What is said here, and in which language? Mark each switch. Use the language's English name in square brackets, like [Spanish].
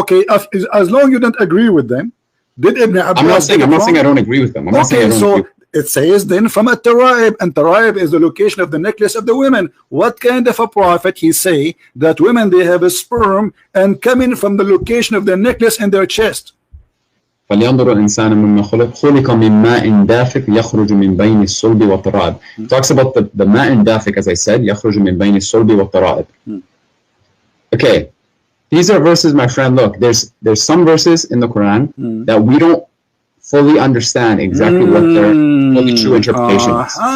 [English] Okay, as long you don't agree with them, did Ibn Abbas? I'm not saying get it wrong? I don't agree with them. I'm not saying I Okay, don't agree. so it says then from a Taraib, and Taraib is the location of the necklace of the women. What kind of a prophet he say that women they have a sperm and coming from the location of the necklace in their chest? [Arabic] فلينظر الإنسان مما خلق من ماء دافق يخرج من بين الصلب والترائب. [English] Talks about the [Arabic] ماء دافق, [English] as I said, [Arabic] يخرج من بين الصلب والترائب. [English] Okay, these are verses, my friend. Look, there's some verses in the Quran that we don't fully understand exactly what their fully true interpretation is.